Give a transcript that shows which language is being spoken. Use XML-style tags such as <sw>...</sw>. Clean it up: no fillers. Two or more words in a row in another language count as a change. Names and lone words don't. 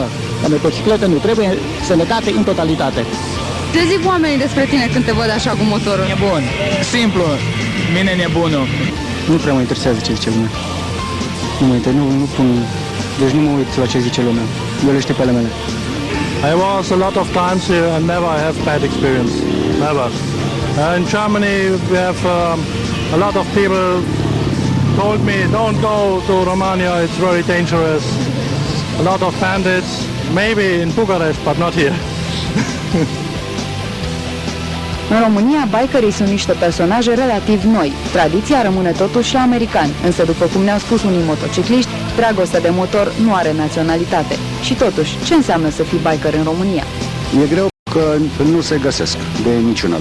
<ro>La motocicletă nu, trebuie sănătate în totalitate. Ce zic oamenii despre tine când te văd așa cu motorul? Nebun, simplu, mine nebunul. Nu prea mă interesează ce zice lumea. Nu pun... Deci nu mă uit la ce zice lumea. Eu le știu pe ale mele.</ro> <en>I was a lot of times here and never have bad experience. Never. In Germany we have a lot of people told me don't go to Romania, it's very dangerous. A lot of bandits, maybe in Bucharest, but not here.</en> <ro>În România, bikerii sunt niște personaje relativ noi. Tradiția rămâne totuși la americani, însă după cum ne-au spus unii motocicliști, dragostea de motor nu are naționalitate. Și totuși, ce înseamnă să fii biker în România? E greu că nu se găsesc de niciunul.</ro>